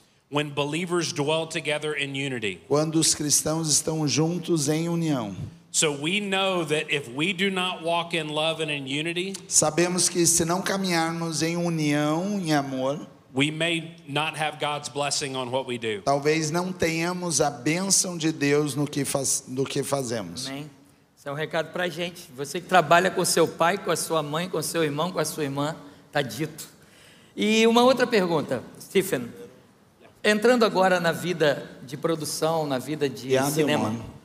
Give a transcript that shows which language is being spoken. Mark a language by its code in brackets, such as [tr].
[en] When believers dwell together in unity. [pt] quando os cristãos estão juntos em união. [en] So we know that if we do not walk in love and in unity, [pt] Sabemos que se não caminharmos em união, em amor, [en] we may not have God's blessing on what we do. [pt] talvez não tenhamos a bênção de Deus no que fazemos. Amém. Isso é um recado para a gente. Você que trabalha com seu pai, com a sua mãe, com seu irmão, com a sua irmã, está dito. E uma outra pergunta, Stephen. Entrando agora na vida de produção, na vida de cinema.